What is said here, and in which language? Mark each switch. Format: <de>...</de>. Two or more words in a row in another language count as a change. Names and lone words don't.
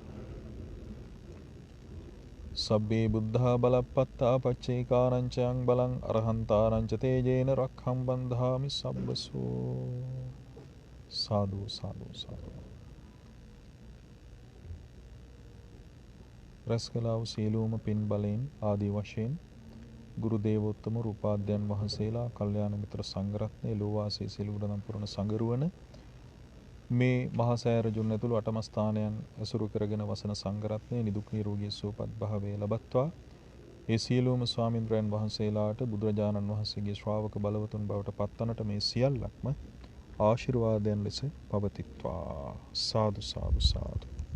<pi>සබ්බේ බුද්ධා බලප්පත්තා පච්චේකානං චයං බලං අරහන්තානං ච තේජේන රක්ඛං බන්ධාමි සබ්බසෝ</pi> <si>සාදු සාදු සාදු රැස්කලා වූ සීලූම පින් බලයෙන් ආදී වශයෙන් ගුරු දේවෝත්තම රූපාද්‍යයන් වහන්සේලා කල්යාණ මිත්‍ර සංඝරත්නයේ ලෝවාසී සිළුගුණ පුරණ සංගරුවන මේ මහා සෑය රජුන් ඇතුළු අටම ස්ථානයන් ඇසුරු කරගෙන වසන සංඝරත්නයේ නිදුක් නිරෝගී සුවපත් භාවයේ ලබත්වා ඒ සියලුම ස්වාමින්ද්‍රයන් වහන්සේලාට බුදුරජාණන් වහන්සේගේ ශ්‍රාවක බලවතුන් බවට පත්වනට මේ සියල්ලක්ම ආශිර්වාදයන් ලෙස පවතිත්වා සාදු සාදු සාදු.</si>